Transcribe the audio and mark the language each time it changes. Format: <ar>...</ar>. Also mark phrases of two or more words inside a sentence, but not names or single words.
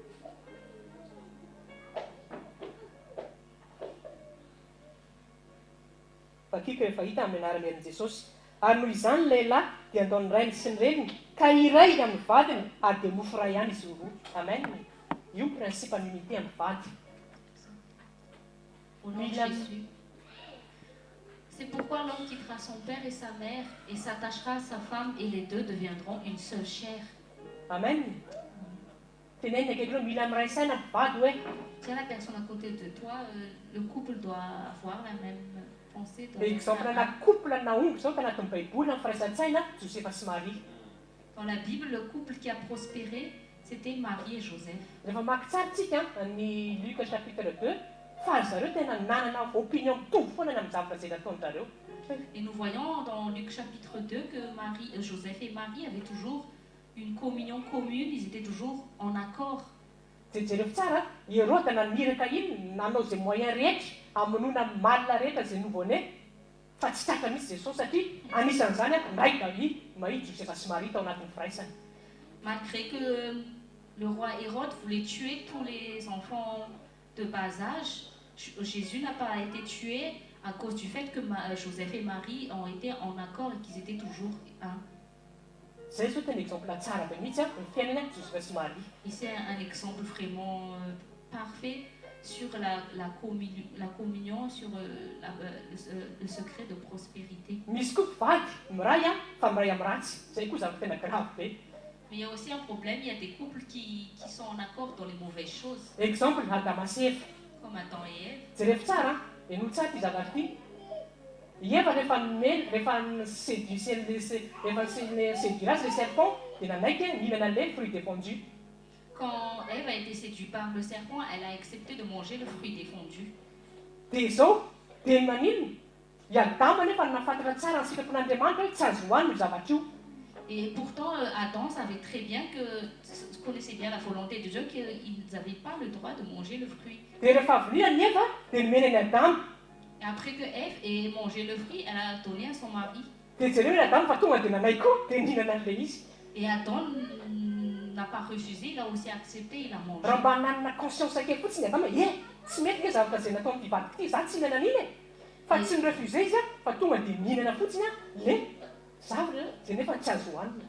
<mg>Fakiko efa hita amin'ny anaran'ny Herin' Jesosy. Ary noho izany lehilahy dia ataony rainy sy ny reniny ka iray amin'ny vadiny ary dia mofo iray ihany izy roa. Amen. Io</mg> <fr>principe en unité</fr> <mg>amin'ny vady.</mg> <fr>Au nom de Jésus. C'est pourquoi l'homme quittera son père et sa mère et s'attachera à sa femme et les deux deviendront une seule chair. Amen.</fr> <mg>Teneny akaiky hoe mila miray saina amin'ny vady hoe</mg> <fr>Dis à la personne à côté de toi, le couple doit avoir la même pensée.</fr> <mg>exemple na couple naomby zao tanatin'ny Baiboly amin'ny firaisan-tsaina Josefa sy Marie.</mg> <fr>Dans la Bible, le couple qui a prospéré, c'était Marie et Joseph.</fr> <mg>Rehefa maki tsara tsika ny Luc chapitre 2 fa zareo tena nanana opinion mitovy foana amin'ny zavatra izay nataony zareo.</mg> <fr>Et nous voyons dans Luc chapitre 2 que Joseph et Marie avaient toujours une communion commune, ils étaient toujours en accord.</fr> <mg>Jereo tsara, Hérode naniraka iny nanao zay moyen rehetra hamonoana malina rehetra zay nouveau-né fa tsy tratra mihitsy Jesosy satria anisan'izany raika mahitsy Josefa sy Marie tao anatin'ny firaisana.</mg> <fr>Malgré que le roi Hérode voulait tuer tous les enfants de bas âge, Jésus n'a pas été tué à cause du fait que Joseph et Marie ont été en accord et qu'ils étaient toujours un.</fr> <mg>Zay zao tena exemple tsara be mihitsy ny fiainana Josefa sy Marie.</mg> <fr>Et c'est un exemple vraiment parfait sur la communion, sur le secret de prospérité.</fr> <mg>Misy koa mpivady miray a fa miray amin'ny ratsy. Zay koa zavatra tena grave be.</mg> <fr>Mais il y a aussi un problème, il y a des couples qui sont en accord dans les mauvaises choses,</fr> <mg>Exemple Adama sy Eva.</mg> <fr>comme Adam et Ève.</fr> <mg>Jerefy tsara eno tsara ty zavatra ty. I Eva rehefa séduira azy</mg> <fr>le serpent</fr> <mg>dia nanaiky mihinana</mg> <fr>le fruit défendu. Quand Ève a été séduite par le serpent, elle a accepté de manger le fruit défendu.</fr> <mg>Dia izao dia manino? I Adama nefa nahafantatra tsara ny sitrapon'Andriamanitra hoe tsy azo hohaniny io zavatra io.</mg> <fr>Et pourtant, Adam savait très bien connaissait bien la volonté de Dieu, qu'ils n'avaient pas le droit de manger le fruit.</fr> <mg>Dia rehefa avy nihinana ny Eva dia nomeny any Adama.</mg> <fr>Et après que Ève ait mangé le fruit, elle a donné à son mari.</fr> <mg>Dia jereo hoe Adama fa tonga dia nanay koa dia nihinana an'ilay izy.</mg> <fr>Et Adam n'a pas refusé, il a aussi accepté, il a mangé.</fr> <mg>Raha mba nanana conscience kely fotsiny Adama, tsy mety ny zavatra izay natao amin'ity vadiko ity, za tsy hihinana an'iny e. Fa tsy nirefusé izy fa tonga dia mihinana fotsiny le zavatra izay nefa tsy azo hohanina.</mg>